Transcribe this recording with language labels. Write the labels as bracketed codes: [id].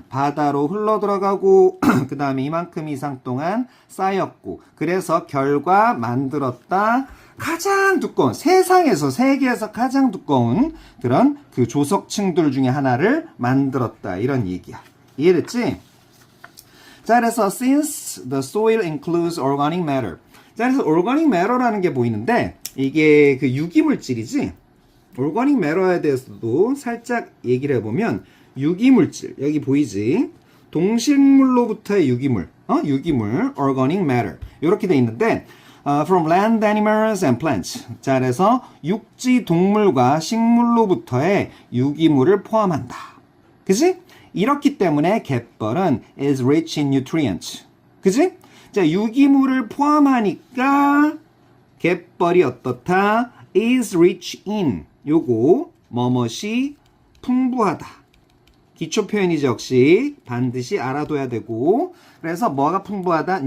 [ko] 바다로 흘러 들어가고 그 다음에 이만큼 이상 동안 쌓였고 그래서 결과 만들었다. 가장 두꺼운 세계에서 가장 두꺼운 그런 그 조석층들 중에 하나를 만들었다. 이런 얘기야. 이해됐지? 자 그래서 [en] since the soil includes organic matter. [ko] 자 그래서 organic matter라는 게 보이는데 이게 그 유기물질이지. organic matter에 대해서도 살짝 얘기를 해보면 유기물질 여기 보이지? 동식물로부터의 유기물 organic matter 이렇게 돼 있는데 [en] from land animals and plants. [ko] 자, 그래서 육지 동물과 식물로부터의 유기물을 포함한다. 그지? 이렇기 때문에 갯벌은 [en] is rich in nutrients. [ko] 그지? 자, 유기물을 포함하니까 갯벌이 어떻다? [en] is rich in. [ko] 요거 뭐뭇이 풍부하다. 기초 표현이지 역시 반드시 알아둬야 되고 그래서 뭐가 풍부하다?